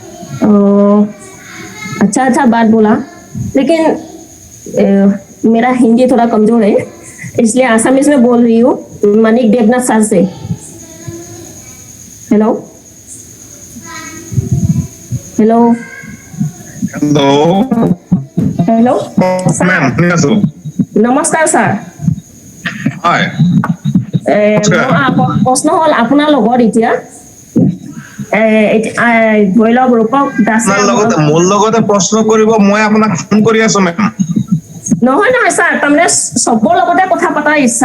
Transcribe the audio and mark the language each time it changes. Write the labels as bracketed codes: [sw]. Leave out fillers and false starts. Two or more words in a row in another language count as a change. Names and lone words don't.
[hi] अच्छा बात बोला, लेकिन मेरा हिंदी थोड़ा कमजोर है, इसलिए आसामीज में बोल रही हूँ। मानिक देवनाथ सर से। हेलो हेलो हेलो हेलो नमस्कार सर। [as] প্ৰশ্ন হ'ল আপোনাৰ লগত এতিয়া ধৰি লওক ৰূপক দাসে মোৰ লগতে প্ৰশ্ন কৰিব, মই আপোনাক ফোন কৰি আছো মেম। নহয় ছাৰ, তাৰমানে চবৰ লগতে কথা পতাৰ ইচ্ছা।